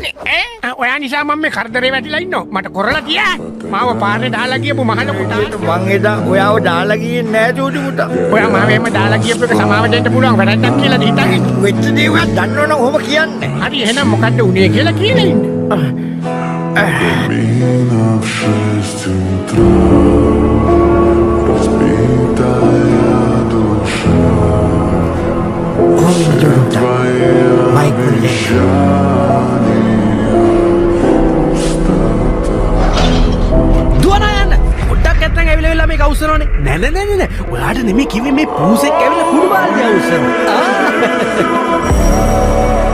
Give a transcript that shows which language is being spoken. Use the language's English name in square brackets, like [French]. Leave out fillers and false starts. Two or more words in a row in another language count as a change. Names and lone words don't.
[Sinhala] ඔයා නිසා මම මේ කරදරේ වැටිලා ඉන්නවා. මට කරලා තියා. මාව පාරේ දාලා ගියපු මහ ලොකු මං එදා ඔයාව දාලා ගියේ නෑ චූටි පුතා. ඔයා මාව එහෙම දාලා ගියපු එක සමාව දෙන්න පුළුවන් වැඩක් කියලා හිතන්නේ. වෙච්ච දේවල් දන්නවනම් ඔහොම කියන්නේ. හරි එහෙනම් මොකද්ද උනේ කියලා කියලා ඉන්න. [Russian] Camino в 6 утра, разбитая душа. Твои обещания пустота. [Sinhala] දුවනා යන්න. පොඩ්ඩක් නැත්තම් ඇවිල්ලා මේක අවසරවනේ. නෑ. ඔයාට නෙමෙයි කිව්වේ මේ පූසෙක් ඇවිල්ලා කුඩු බාල්දිය අවසරන.